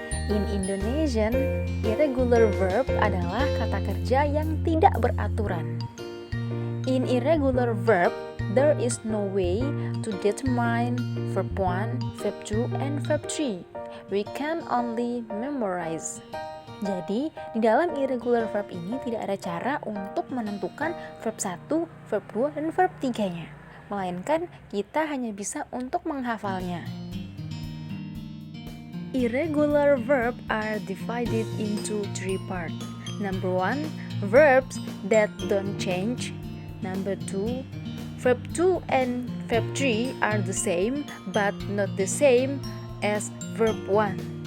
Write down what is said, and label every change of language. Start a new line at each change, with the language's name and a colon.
English: In Indonesian,
Indonesian: irregular verb adalah kata kerja yang tidak beraturan.
English: In irregular verb, there is no way to determine verb 1, verb 2, and verb 3. We can only memorize.
Indonesian: Jadi, di dalam irregular verb ini tidak ada cara untuk menentukan verb 1, verb 2, dan verb 3-nya. Melainkan kita hanya bisa untuk menghafalnya.
English: Irregular verb are divided into 3 parts. Number 1, verbs that don't change. Number 2, verb 2 and verb 3 are the same but not the same as verb 1.